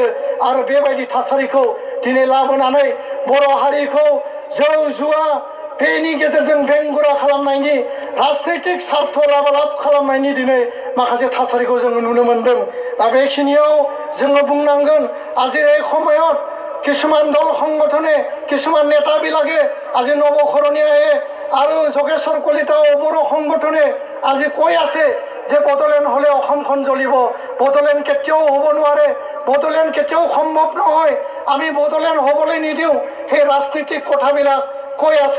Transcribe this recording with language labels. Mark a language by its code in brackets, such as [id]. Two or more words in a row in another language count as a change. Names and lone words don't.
[brx] आरो बेबायदि थासारिखौ दिनै लाबोनानै बर' हारिखौ जौ जुवा बेनि गेजेरजों बेंगुरा खालामनायनि, राजनैतिक सार्थ लाबालाब खालामनायनि दिनै माखासे थासारिखौ जोङो नुनो मोनदों। दा बेखिनियाव जोङो बुंनांगोन, [as] আজি এই সময়ত কিছুমান দল সংগঠনে, কিছুমান নেতা বিলাকে, আজি নৱকৰণীয়ায়ে আৰু যোগেশ্বৰ কলিতা বড়ো সংগঠনে আজি কৈ আছে যে বড়োলেণ্ড হলে অসমখন জ্বলিব। বড়োলেণ্ড কেতিয়াও হ'ব নোৱাৰে, বড়োলেণ্ড কেতিয়াও সম্ভৱ নহয়, আমি বড়োলেণ্ড হ'বলৈ নিদিওঁ, সেই ৰাজনীতিক কথাবিলাক কৈ আছে।